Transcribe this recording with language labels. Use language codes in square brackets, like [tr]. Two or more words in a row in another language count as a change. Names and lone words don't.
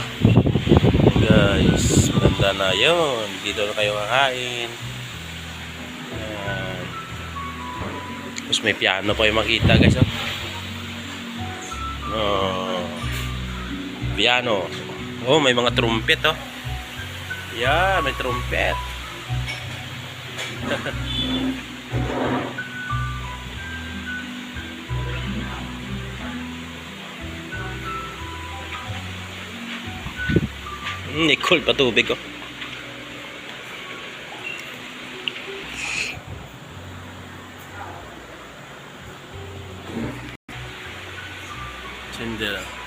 [tl] Guys, maganda na yun. Dito na kayo kakain. Tapos may piano pa yung makita, guys, oh. Piano. Oh, may mga trumpet, oh. Yeah, may trumpet. Nicole, patubig ko. Sindela.